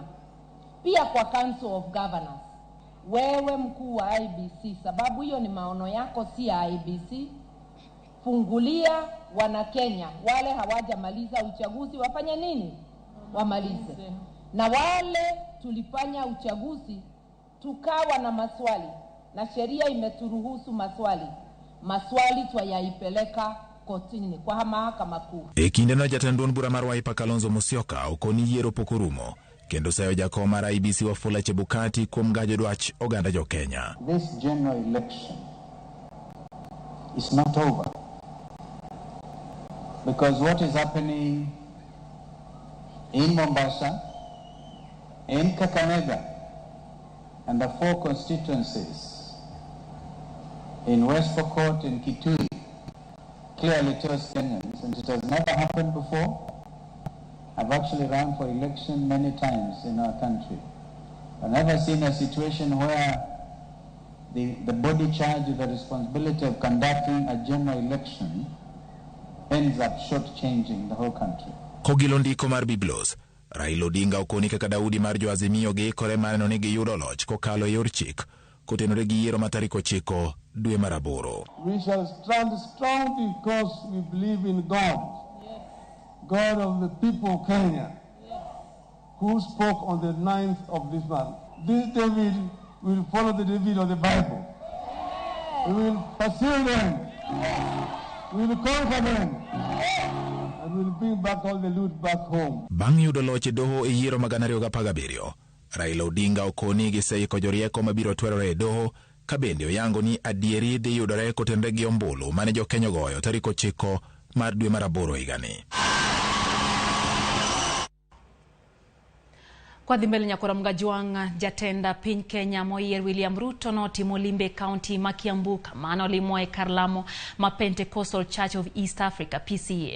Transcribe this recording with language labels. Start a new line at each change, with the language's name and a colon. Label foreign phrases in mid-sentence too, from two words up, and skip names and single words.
Swahili: Pia kwa Council of Governors, wewe mkuu wa IEBC, sababu hiyo ni maono yako si ya IEBC, fungulia wana Kenya wale hawajamaliza uchaguzi wafanye nini? Wamalize. Na wale tulifanya uchaguzi tukawa na maswali na sheria imeturuhusu maswali twayaipeleka kotini kwa mahakama kuu.
Luo (Kenya and Tanzania): Kinde no jatend duond bura mar Wiper Kalonzo Musyoka okoni yiero pokorumo kendo sayo jakom mar IEBC Wafula Chebukati kuom gajo dwach oganda jo Kenya.
English: This general election is not over, because what is happening in Mombasa, in Kakamega, and the 4 constituencies in West Pokot and Kitui clearly tells Kenyans, and it has never happened before. I've actually run for election many times in our country. I've never seen a situation where the body charged with the responsibility of conducting a general election ends up shortchanging the whole country.
Luo (Kenya and Tanzania): Kogilo ndiko mar Biblos, Raila Odinga okoni kaka Daudi mar jo Azimio giikore maneno ni giyudo loch kokalo yor chik kotenore gi yiero ma tarik 9 dwe mar 8.
English: We shall stand strong because we believe in God, God of the people of Kenya, who spoke on the 9th of this month. This David will follow the David of the Bible. We will pursue them. We will conquer them. And we will bring back all the loot back home.
Luo (Kenya and Tanzania): Bang' yudo loch doho e yiero mag 2017, Raila Odinga okoni giseiko jorieko mabiro twerore e doho, ka bende oyango ni adieri dhi yudore kotenre gi ombulu mane jo Kenya goyo tarik 9 mar dwe mar 8 higani. Kwa dhimbele nyakora mgajuang jatenda piny Kenya moyier William Ruto notimo limbe county ma Kiambu kamano limoe kar lamo ma Pentecostal Church of East Africa PCA.